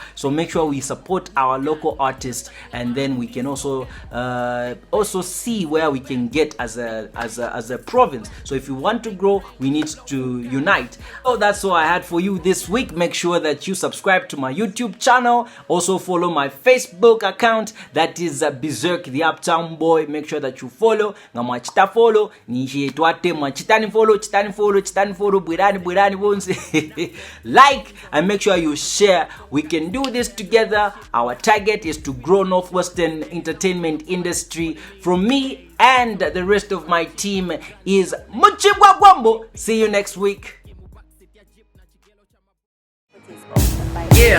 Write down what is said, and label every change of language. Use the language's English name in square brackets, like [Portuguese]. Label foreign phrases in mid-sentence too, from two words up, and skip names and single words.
[English] So make sure we support our local artists, and then we can also see where we can get as a province. So if you want to grow, we need to unite. So that's all I had for you this week. Make sure that you subscribe to my YouTube channel. Also follow my Facebook account, that is Berserk the Uptown Boy. Make sure that you follow. [Lunda] Ngamachita follow nishi twate mwachitani follow bwirani bonse. [English] Like and make sure you share. We can do this together. Our target is to grow Northwestern entertainment industry. From me and the rest of my team is Muchibwa Gwambo. See you next week. Yeah.